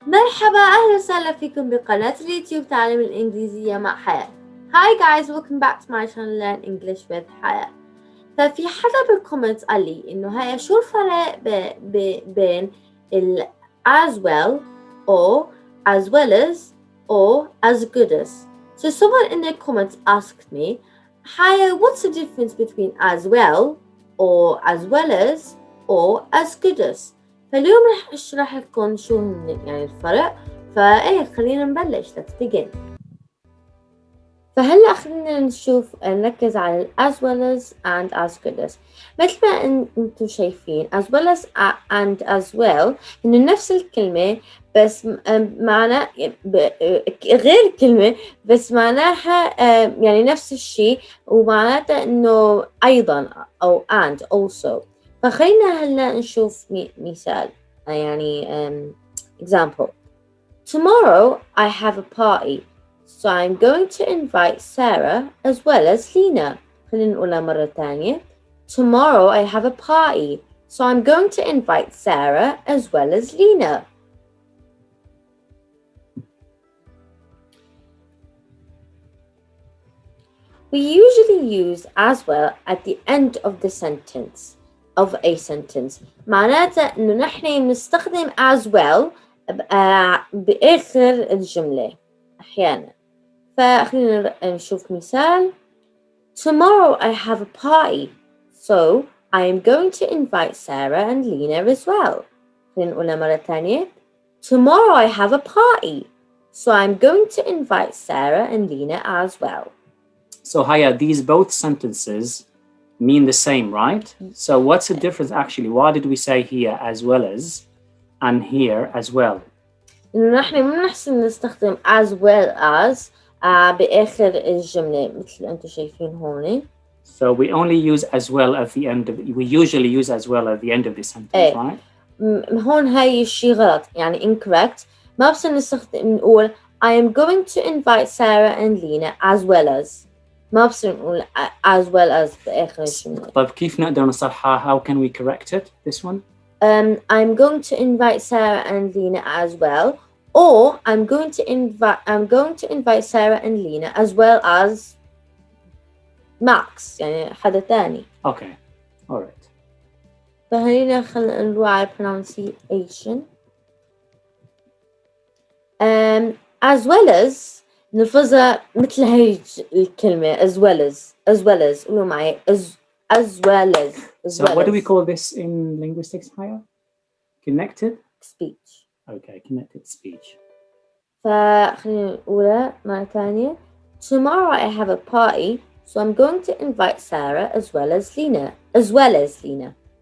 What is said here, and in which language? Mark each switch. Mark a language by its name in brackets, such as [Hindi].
[Arabic] مرحبا، أهلا وسهلا فيكم بقناة اليوتيوب تعلم الإنجليزية مع حياة. [English] Hi guys, welcome back to my channel Learn English with حياة. [Arabic] ففي حدا بالكومنتس قال لي إنه هيا شو الفرق بين ال as well or as well as or as good as. [English] So someone in the comments asked me, Haya, what's the difference between as well or as or as good as? [Arabic] فاليوم رح اشرح لكم شو يعني الفرق. فايه خلينا نبلش. [English] Let's begin. [Arabic] فهلا خلينا نركز على as well as and as good as. مثل ما انتم شايفين as well as and as well انه نفس الكلمة بس معنى غير كلمة بس معناها يعني نفس الشيء ومعناته انه ايضا او and also. فخلينا هلا نشوف مثال يعني example. [English] Tomorrow I have a party, so I'm going to invite Sarah as well as Lena. [Arabic] خلينا نقولها مرة تانية. [English] Tomorrow I have a party, so I'm going to invite Sarah as well as Lena. We usually use as well at the end of the sentence. of a sentence. [Arabic] معناته إنه نحن بنستخدم as well بآخر الجملة أحيانا. فخلينا نشوف مثال. [English] Tomorrow I have a party, so I am going to invite Sarah and Lena as well. [Arabic] خلينا نقولها مرة ثانية. [English] Tomorrow I have a party, so I'm going to invite Sarah and Lena as well. So Haya, these both sentences mean the same, right? So what's the difference actually? Why did we say here as well as and here as well? [Arabic] إنه نحن ما بنحسن نستخدم as well as بآخر الجملة مثل أنتم شايفين هون. [English] So we only use as well at the end of we usually use as well at the end of the sentence, right? [Arabic] هون هاي الشيء غلط يعني incorrect. ما بصير نستخدم نقول [English] I am going to invite Sarah and Lena as well as. [Arabic] ما بصير نقول as well as بآخر الجملة. طيب كيف نقدر نصححها? [English] How can we correct it? This one? I'm going to invite Sarah and Lena as well, or I'm going to invite Sarah and Lena as well as Max [Arabic] يعني حدا تاني. [English] Okay, all right. [Arabic] فهنا خلينا نروح على pronunciation. As well as نلفظها مثل هاي الكلمة as well as قولوا معي as well as. [English] So what do we call this in linguistics, Haya? Connected speech. Okay, connected speech. [Arabic] فخلينا نقولها مرة ثانية. [English] Tomorrow I have a party, so I'm going to invite Sarah as well as Lena.